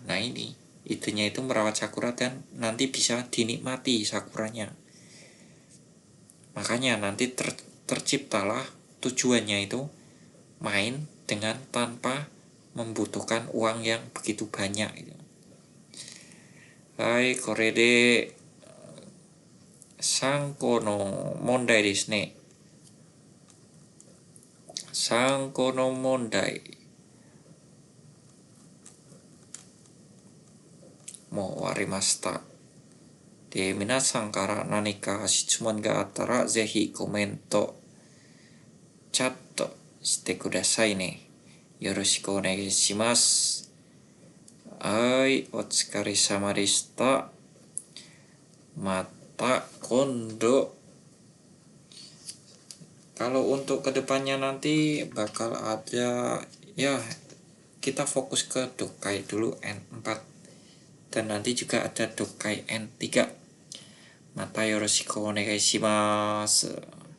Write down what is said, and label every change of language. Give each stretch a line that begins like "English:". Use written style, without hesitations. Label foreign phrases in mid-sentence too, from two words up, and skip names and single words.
Indonesian: Nah ini, idenya itu merawat sakura dan nanti bisa dinikmati sakuranya. Makanya nanti terciptalah tujuannya itu main dengan tanpa membutuhkan uang yang begitu banyak gitu.
Japanese: はい, これで三個の問題ですね. 三個の問題. もう割りました. で, 皆さんから何か質問があったらぜひコメントチャットしてくださいね. よろしくお願いします。はい、お疲れ様でした. また今度.
Indonesian: Kalau untuk kedepannya nanti bakal ada ya, kita fokus ke dokai dulu N4 dan nanti juga ada dokai N3.
Japanese: またよろしくお願いします.